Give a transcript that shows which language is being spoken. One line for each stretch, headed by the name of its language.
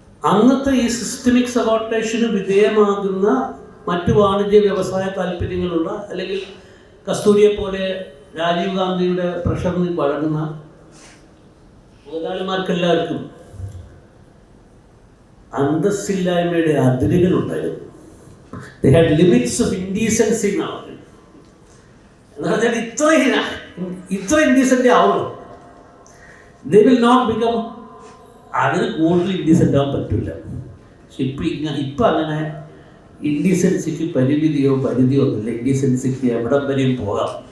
Malayalam: അന്നത്തെ ഈ സിസ്റ്റമിക് സബോർട്ടേഷന് വിധേയമാകുന്ന മറ്റു വാണിജ്യ വ്യവസായ താല്പര്യങ്ങളുള്ള, അല്ലെങ്കിൽ കസ്തൂരിയെ പോലെ രാജീവ് ഗാന്ധിയുടെ പ്രഷറിന് വഴങ്ങുന്ന മുതലാളിമാർക്കെല്ലാവർക്കും അന്തസ്സില്ലായ്മയുടെ അതിരുകളുണ്ടായിരുന്നു.
English: They had limits of indecency now.
Malayalam: എന്ന് പറഞ്ഞാൽ ഇത്ര ഇൻഡീസെൻ്റ് ആവുള്ളൂ.
English: They will not become,
Malayalam: അതിന് കൂടുതൽ ഇൻഡീസെൻ്റ് ആവാൻ പറ്റില്ല. പക്ഷെ ഇപ്പം അങ്ങനെ ഇൻഡീസെൻസിക്ക് പരിമിതിയോ ഒന്നുമില്ല. ഇൻഡീസെൻസിക്ക് എവിടം വരെയും പോകാം.